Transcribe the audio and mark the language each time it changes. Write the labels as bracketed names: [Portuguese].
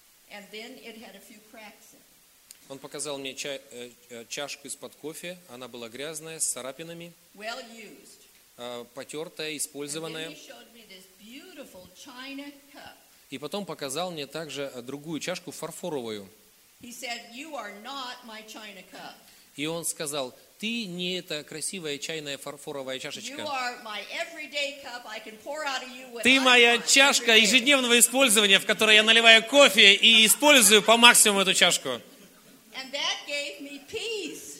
[English] And then it had a few cracks in it. [Russian] Он показал мне чашку из-под кофе. Она была грязная, с царапинами. [English] Well used. [Russian] Потертая, использованная. [English] And then he showed me this beautiful china cup. [Russian] И потом показал мне также другую чашку, фарфоровую. [English] He said, you are not my china cup. [Russian] И он сказал, ты не эта красивая чайная фарфоровая чашечка. [English] You are my everyday cup. I can pour out of you what [Russian] ты моя чашка ежедневного использования, в которой я наливаю кофе и использую по максимуму эту чашку. [English] And that gave me peace.